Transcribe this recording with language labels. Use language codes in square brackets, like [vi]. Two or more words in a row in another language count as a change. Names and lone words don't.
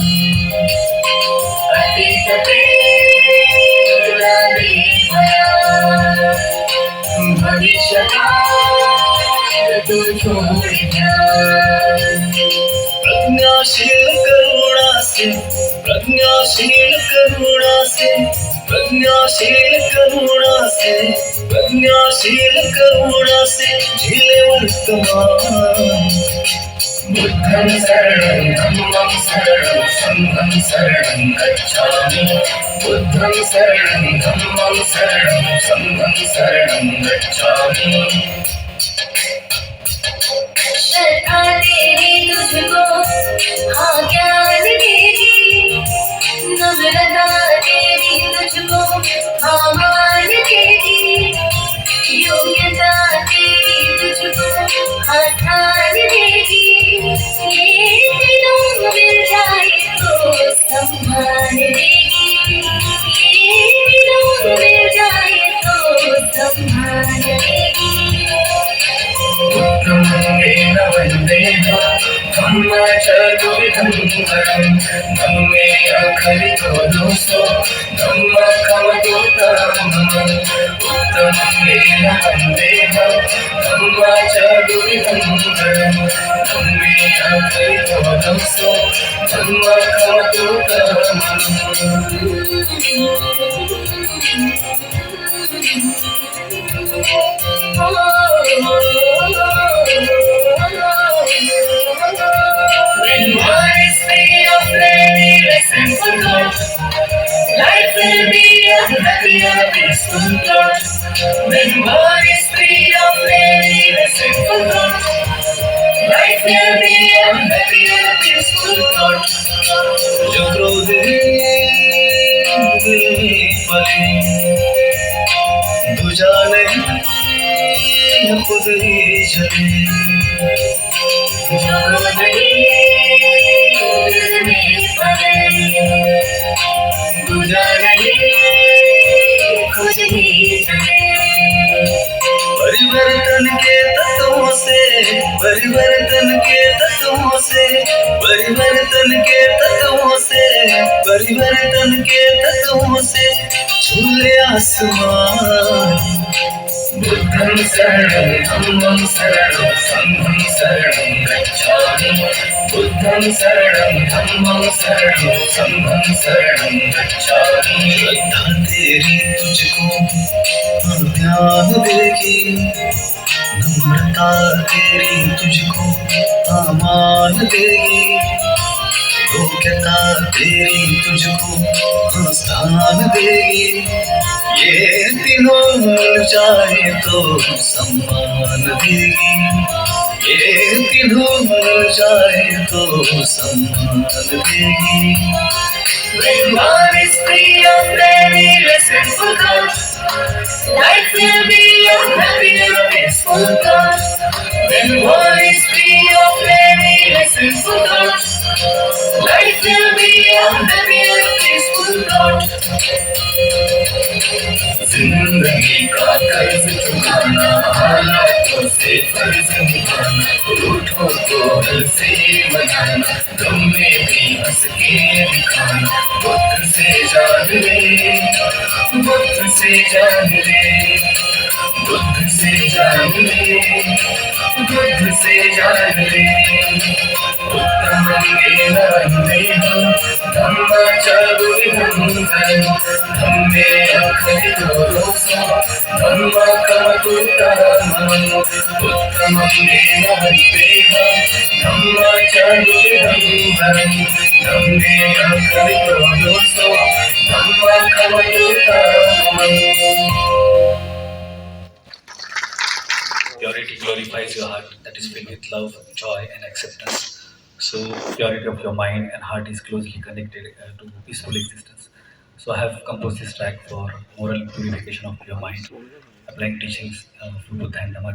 [hi] अतीत तेरा नहीं गया, भविष्य का तू छोड़ जा। प्रज्ञाशील करुणा से, प्रज्ञाशील करुणा से, प्रज्ञाशील करुणा से, प्रज्ञाशील करुणा से झीले वर्तमान। [pi] बुद्धं शरणं धम्मं शरणं संघं शरणं गच्छामि, बुद्धं शरणं धम्मं शरणं संघं शरणं गच्छामि। [hi] श्रद्धा तेरी तुझको हाँ ज्ञान देगी, नम्रता तेरी तुझको हाँ मान देगी, योग्यता तेरी तुझको हाँ ध्यान देगी, ये तीनों मिल जाए तो सम्मान देगी, ये तीनों मिल जाए तो सम्मान देगी। [pi] उत्तमंगेन वन्देहा धम्मचतुर्विधं वरं, धम्मे अखरितो दोषो धम्मकमतोत्तमम्। उत्तमंगेन वन्देहा धम्मचतुर्विधं वरं, धम्मे अखरितो दोषो [en] When one is free of readiness and forgot, life will be a happier, peaceful thought. When one is free of readiness and forgot, life will be a happier, peaceful thought. [hi] जो क्रोध दिल में पले, दूजा नहीं खुद ही जले। परिवर्तन के तत्वों से, परिवर्तन के तत्वों से, परिवर्तन के तत्वों से, परिवर्तन के तत्वों से झूले आसमान। [pi] बुद्धं शरणं धम्मं शरणं संघं शरणं गच्छामि, बुद्धं शरणं धम्मं शरणं संघं शरणं गच्छामि। [hi] श्रद्धा तेरी तुझको ध्यान देगी, नम्रता तेरी तुझको मान देगी, योग्यता तेरी तुझको स्थान देगी, ये तीनों मिल जाए तो सम्मान देगी, ये तीनों मिल जाए तो सम्मान देगी। [en] When one is free of readiness and forgot, life will be a happier, peaceful thought. When one is free of readiness and forgot, life will be a happier, peaceful thought. [hi] जिंदगी का कर्ज चुकाना, हालातों से फर्ज निभाना, रूठों को हल से मनाना, गम में भी हंस के दिखाना। बुद्ध से जान ले, बुद्ध से जान ले, बुद्ध से जान ले, बुद्ध से जान ले। [pi] उत्तमंगेन वन्देहा धम्मचतुर्विधं वरं, धम्मे अखरितो दोषो धम्मकमतोत्तमम्। उत्तमंगेन वन्देहा धम्मचतुर्विधं वरं, धम्मे अखरितो दोषो धम्मकमतोत्तमम्। [en] Purity glorifies your heart that is filled with love, joy, and acceptance. So, purity of your mind and heart is closely connected to peaceful existence. So, I have composed this track for moral purification of your mind, applying teachings of Buddha and Dhamma.